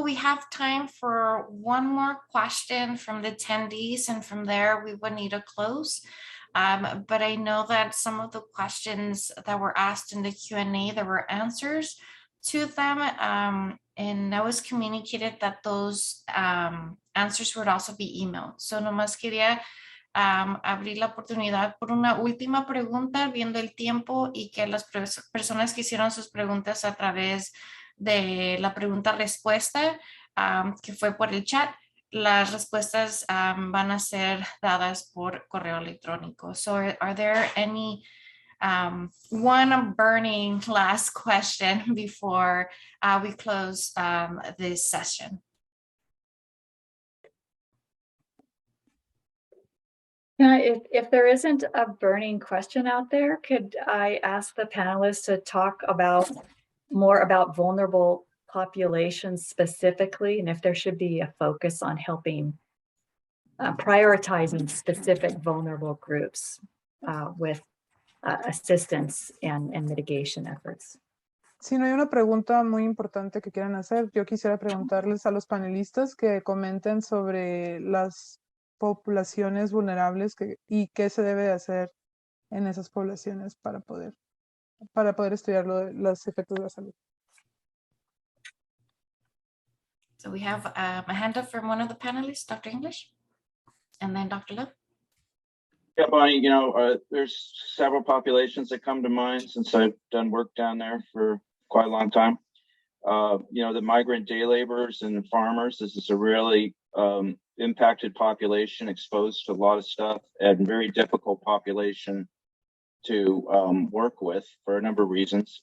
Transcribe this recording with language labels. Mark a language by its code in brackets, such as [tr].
[en] We have time for one more question from the attendees, and from there we would need to close. But I know that some of the questions that were asked in the Q&A, there were answers to them, and I was communicated that those answers would also be emailed. [es] So nomás quería abrir la oportunidad por una última pregunta, viendo el tiempo, y que las personas que hicieron sus preguntas a través de la pregunta-respuesta, que fue por el chat, las respuestas van a ser dadas por correo electrónico. [en] So are there any one burning last question before we close this session? If there isn't a burning question out there, could I ask the panelists to talk more about vulnerable populations specifically, and if there should be a focus on helping prioritizing specific vulnerable groups with assistance and mitigation efforts? [es] Si no hay una pregunta muy importante que quieran hacer, yo quisiera preguntarles a los panelistas que comenten sobre las poblaciones vulnerables y qué se debe hacer en esas poblaciones para poder estudiar los efectos de la salud. [en] So we have a hand up from one of the panelists, Dr. English, and then Dr. Lowe. Yeah, Bonnie, there's several populations that come to mind since I've done work down there for quite a long time. The migrant day laborers and farmers, this is a really impacted population, exposed to a lot of stuff, and very difficult population to work with for a number of reasons.